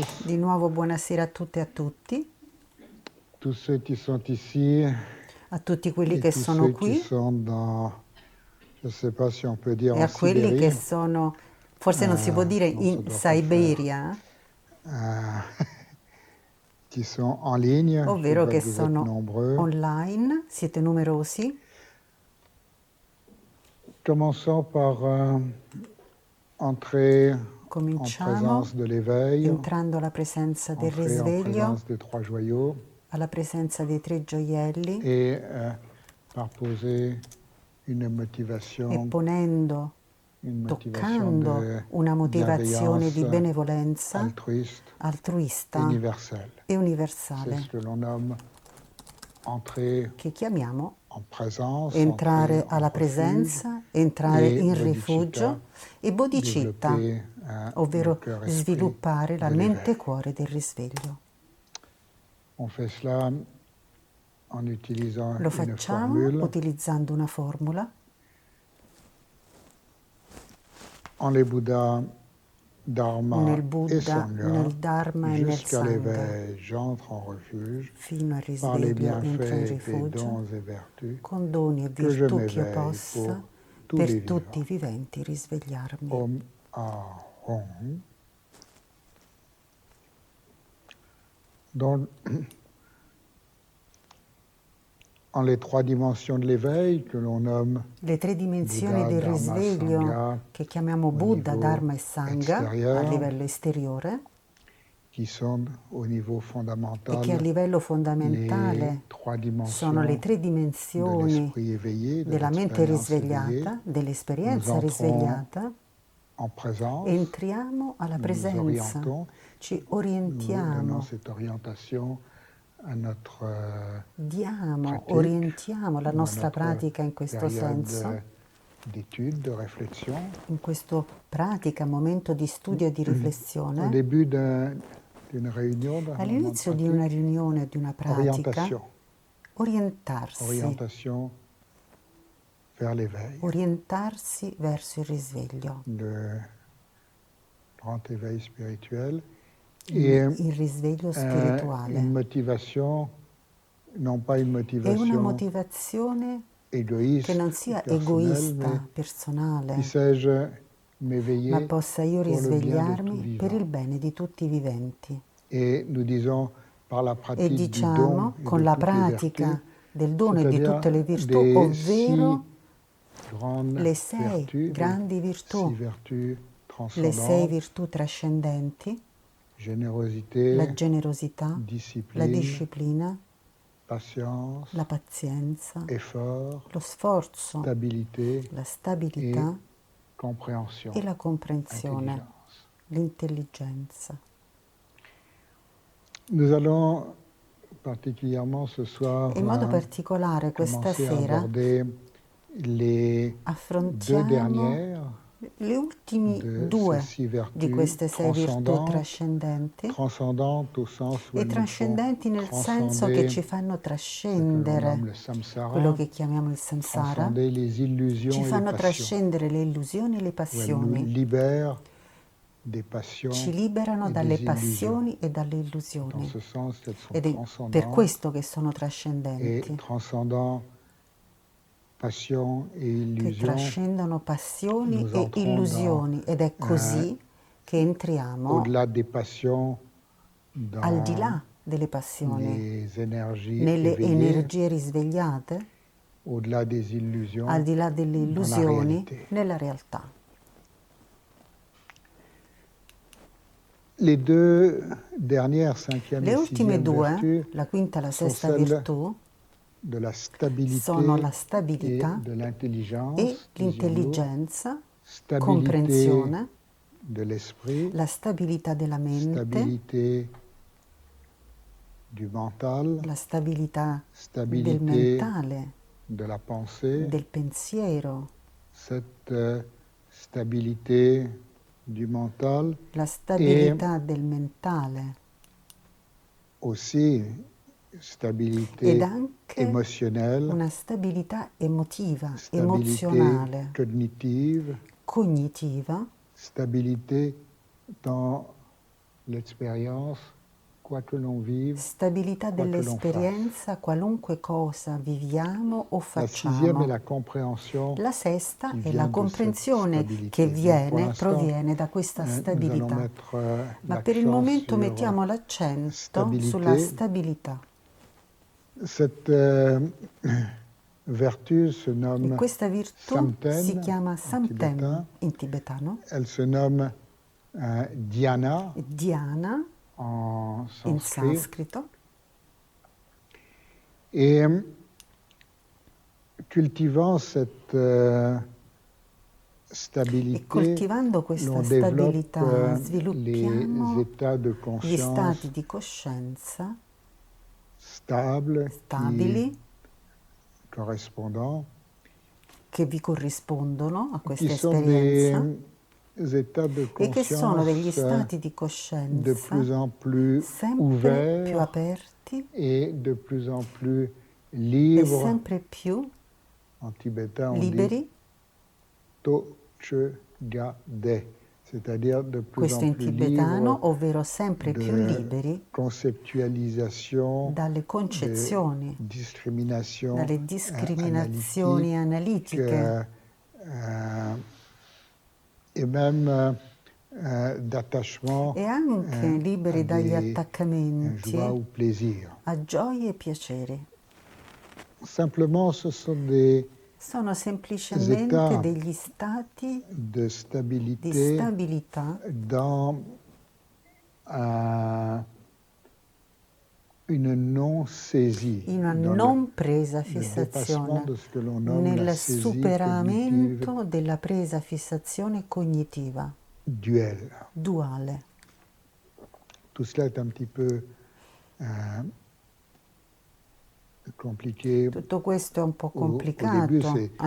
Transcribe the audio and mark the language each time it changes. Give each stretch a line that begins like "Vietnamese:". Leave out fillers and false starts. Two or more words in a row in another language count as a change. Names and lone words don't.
Italian: Di nuovo buonasera a tutte e a tutti,
French: Tous ceux qui sont ici
Italian: a tutti quelli
French: et
Italian: che
French: tous
Italian: sono
French: ceux qui qui sont dans, je ne sais pas si on peut dire
Italian: e
French: en
Italian: a quelli che
French: Sibérie,
Italian: sono, forse non si può dire
French: non, ça
Italian: in
French: doit pas le faire,
Italian: Siberia,
French: qui sont en ligne. Je
Italian: ovvero
French: vois
Italian: che
French: que vous êtes
Italian: sono
French: nombreux.
Italian: online, siete numerosi.
French: Commençons par entrer en
Italian: Cominciamo
French: présence de l'éveil,
Italian: entrando alla presenza del
French: entrer en
Italian: risveglio,
French: présence des trois joyaux
Italian: alla presenza dei tre gioielli
French: et par poser une
Italian: e
French: motivation
Italian: ponendo, toccando
French: de
Italian: una motivazione di
French: bienveillance
Italian: benevolenza
French: altruiste
Italian: altruista
French: universelle.
Italian: e
French: C'est
Italian: universale,
French: ce que l'on nomme entrer
Italian: che chiamiamo
French: en présence,
Italian: entrare
French: entrer en
Italian: alla
French: refuge,
Italian: presenza, entrare
French: et
Italian: in
French: bodhicitta,
Italian: rifugio e bodhicitta,
French: développer le
Italian: ovvero
French: cœur-esprit
Italian: sviluppare la
French: de l'éveil.
Italian: mente-cuore del risveglio.
French: On fait cela en utilisant
Italian: Lo
French: une
Italian: facciamo
French: formule.
Italian: utilizzando una formula.
French: En les Bouddhas, Dharma
Italian: Nel
French: et
Italian: Buddha, Sangha, nel Dharma e nel
French: jusqu'à
Italian: Sangha,
French: l'éveil, j'entre en refuge
Italian: fino al
French: par les
Italian: risveglio entra in
French: bienfaits des
Italian: rifugio,
French: dons et vertus
Italian: con doni e
French: que je
Italian: virtù che io
French: m'éveille
Italian: possa,
French: pour tous
Italian: per
French: les
Italian: tutti i
French: vivants.
Italian: viventi, risvegliarmi.
Sanskrit: Om Ahom.
French: Donc, en les trois dimensions de l'éveil que l'on nomme
Italian: Le tre dimensioni
French: Buddha,
Italian: del
French: Dharma,
Italian: risveglio
French: Sangha,
Italian: che chiamiamo
French: au
Italian: Buddha,
French: niveau
Italian: Dharma e Sangha a
French: extérieur,
Italian: livello esteriore
French: qui sont au niveau
Italian: e che a
French: fondamental
Italian: livello
French: les
Italian: fondamentale
French: trois
Italian: sono le
French: dimensions
Italian: tre
French: de
Italian: dimensioni
French: l'esprit éveillé, de
Italian: della mente
French: l'expérience éveillée.
Italian: risvegliata,
French: Nous
Italian: dell'esperienza
French: entrons
Italian: risvegliata.
French: en présence,
Italian: Entriamo alla
French: nous nous
Italian: presenza,
French: orientons,
Italian: ci
French: nous donnons
Italian: orientiamo,
French: cette orientation à notre
Italian: orientiamo la
French: ou à
Italian: nostra
French: notre
Italian: pratica in questo
French: période
Italian: senso,
French: d'étude, de réflexion.
Italian: in questo pratica, momento di studio e di
French: Au
Italian: riflessione.
French: début d'une réunion, d'un moment de
Italian: All'inizio di una
French: pratique,
Italian: riunione o di una pratica,
French: orientation,
Italian: orientarsi
French: vers l'éveil,
Italian: verso il risveglio,
French: le grand éveil spirituel,
Italian: il risveglio
French: une
Italian: spirituale.
French: motivation, non pas une
Italian: È una
French: motivation
Italian: motivazione
French: égoïste,
Italian: che non sia
French: personnelle,
Italian: egoista,
French: mais
Italian: personale,
French: puissais-je
Italian: ma
French: m'éveiller
Italian: possa io
French: pour le bien de tout
Italian: risvegliarmi per il
French: vivant.
Italian: bene di tutti i viventi.
French: Et nous disons par la
Italian: E
French: pratique du don
Italian: diciamo
French: et
Italian: con
French: de
Italian: la
French: toutes les vertus,
Italian: pratica del dono e di
French: c'est-à-dire
Italian: tutte le virtù,
French: des six
Italian: ovvero
French: grandes
Italian: le 6
French: vertus,
Italian: grandi
French: des
Italian: virtù,
French: six vertus
Italian: le 6
French: transcendantes,
Italian: virtù trascendenti, la
French: générosité,
Italian: generosità, la
French: discipline,
Italian: disciplina,
French: patience,
Italian: la pazienza,
French: effort,
Italian: lo sforzo,
French: stabilité
Italian: la
French: et
Italian: stabilità
French: compréhension,
Italian: e la comprensione,
French: intelligence.
Italian: l'intelligenza.
French: Nous allons particulièrement ce soir
Italian: In modo particolare questa
French: commencer à
Italian: sera
French: aborder les 2
Italian: affrontiamo
French: dernières
Italian: le ultime
French: de ces
Italian: 2
French: 6
Italian: di
French: vertus
Italian: queste 6 virtù
French: transcendantes,
Italian: trascendenti,
French: transcendantes au sens où
Italian: e
French: elles nous font
Italian: trascendenti nel senso che
French: transcender
Italian: ci fanno
French: ce que l'on
Italian: trascendere
French: nomme le
Italian: quello
French: samsara,
Italian: che chiamiamo il samsara,
French: transcender les
Italian: ci
French: illusions et les
Italian: fanno
French: passions,
Italian: trascendere le illusioni e le
French: où elles nous
Italian: passioni,
French: libèrent des
Italian: ci
French: passions
Italian: liberano
French: et
Italian: dalle
French: des illusions.
Italian: passioni e dalle
French: Dans
Italian: illusioni.
French: ce sens, elles sont
Italian: Ed è per
French: transcendantes
Italian: questo che sono
French: et
Italian: trascendenti,
French: transcendant passions et
Italian: che
French: illusions.
Italian: trascendono passioni
French: Nous
Italian: e
French: entrons dans
Italian: illusioni, ed è così che entriamo
French: au-delà des passions
Italian: al di
French: dans
Italian: là delle passioni,
French: les énergies
Italian: nelle
French: éveillées,
Italian: energie risvegliate,
French: au-delà des illusions
Italian: al di là delle
French: dans la
Italian: illusioni,
French: réalité.
Italian: nella realtà.
French: Les 2 dernières, 5e
Italian: Le
French: et
Italian: ultime
French: 6e
Italian: 2,
French: vertus,
Italian: la quinta e la
French: sont
Italian: sesta
French: celles
Italian: virtù,
French: de la
Italian: sono
French: stabilité
Italian: la
French: et
Italian: stabilità
French: de
Italian: e
French: l'intelligence, disions-nous,
Italian: l'intelligenza,
French: stabilité
Italian: comprensione,
French: de l'esprit,
Italian: la stabilità della mente,
French: stabilité du mental,
Italian: la stabilità del
French: stabilité
Italian: mentale,
French: de la pensée,
Italian: del pensiero,
French: cette stabilité du mental
Italian: la stabilità del mentale
French: aussi
Italian: ed
French: stabilité
Italian: anche
French: émotionnelle,
Italian: una stabilità emotiva,
French: stabilité
Italian: emozionale,
French: cognitive,
Italian: cognitiva,
French: stabilité dans l'expérience, quoi que l'on vive,
Italian: stabilità
French: quoi que l'on fasse.
Italian: dell'esperienza, qualunque cosa viviamo o
French: La 6e
Italian: facciamo.
French: est la compréhension
Italian: La sesta
French: qui
Italian: è
French: vient
Italian: la
French: de cette
Italian: comprensione
French: stabilité.
Italian: che
French: Donc pour l'instant,
Italian: proviene da questa
French: nous allons
Italian: stabilità.
French: mettre
Italian: Ma per il
French: l'accent
Italian: momento
French: sur
Italian: mettiamo l'accento sulla
French: stabilité.
Italian: stabilità.
French: Cette vertu se
Italian: E
French: nomme
Italian: questa virtù si
French: Samten
Italian: chiama
French: en
Italian: Samten
French: tibétain.
Italian: in tibetano,
French: Elle se nomme Dhyana
Italian: Dhyana
French: en
Italian: in
French: sanskrit.
Italian: sanscrito,
French: Et cultivant cette
Italian: e
French: stabilité,
Italian: coltivando questa
French: l'on développe
Italian: stabilità
French: les
Italian: sviluppiamo
French: états de
Italian: gli
French: conscience
Italian: stati di coscienza
French: stables
Italian: stabili
French: correspondants,
Italian: che vi corrispondono a
French: qui
Italian: questa
French: sont
Italian: esperienza
French: des états de
Italian: e che sono degli
French: conscience
Italian: stati di
French: de
Italian: coscienza
French: plus en plus
Italian: sempre più
French: ouverts
Italian: aperti
French: et de plus en plus
Italian: e
French: libres.
Italian: sempre più
French: En tibétain, on dit
Italian: liberi,
French: To-che-ga-de, c'est-à-dire de plus
Italian: questo
French: en
Italian: in
French: plus
Italian: tibetano,
French: libres
Italian: ovvero sempre più
French: de
Italian: liberi
French: conceptualisation,
Italian: dalle
French: de
Italian: concezioni,
French: discrimination
Italian: dalle discriminazioni analitiche
French: et même d'attachement
Italian: e anche
French: à
Italian: liberi dagli
French: des
Italian: attaccamenti
French: joies ou plaisirs.
Italian: a gioie e piaceri.
French: Simplement, ce sont des
Italian: Sono semplicemente
French: états
Italian: degli stati
French: de
Italian: di
French: stabilité
Italian: stabilità
French: dans une non-saisie,
Italian: in una
French: dans
Italian: non presa
French: le dépassement
Italian: fissazione,
French: de ce que l'on nomme la
Italian: nel
French: saisie
Italian: superamento
French: cognitive
Italian: della presa fissazione cognitiva
French: duelle.
Italian: duale.
French: Tout cela est un petit peu compliqué.
Italian: Tutto questo è un po'
French: Au début,
Italian: complicato
French: c'est de l'ordre